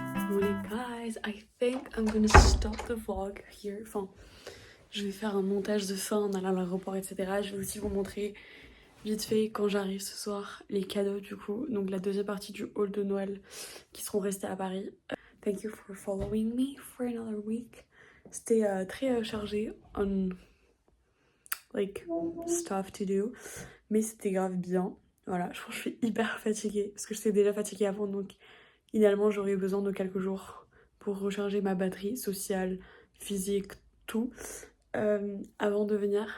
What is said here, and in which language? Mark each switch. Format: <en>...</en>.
<en>Well, guys, I think I'm gonna stop the vlog here.</en> <fr>Enfin, je vais faire un montage de fin en allant à l'aéroport, etc. Je vais aussi vous montrer vite fait quand j'arrive ce soir les cadeaux du coup. Donc la deuxième partie du haul de Noël qui seront restés à Paris.</fr> <en>Thank you for following me for another week.</en> <fr>C'était très chargé</fr> <en>on like stuff to do,</en> <fr>mais c'était grave bien. Voilà, je pense que je suis hyper fatiguée parce que j'étais déjà fatiguée avant, donc idéalement j'aurais besoin de quelques jours pour recharger ma batterie sociale, physique, tout avant de venir.</fr>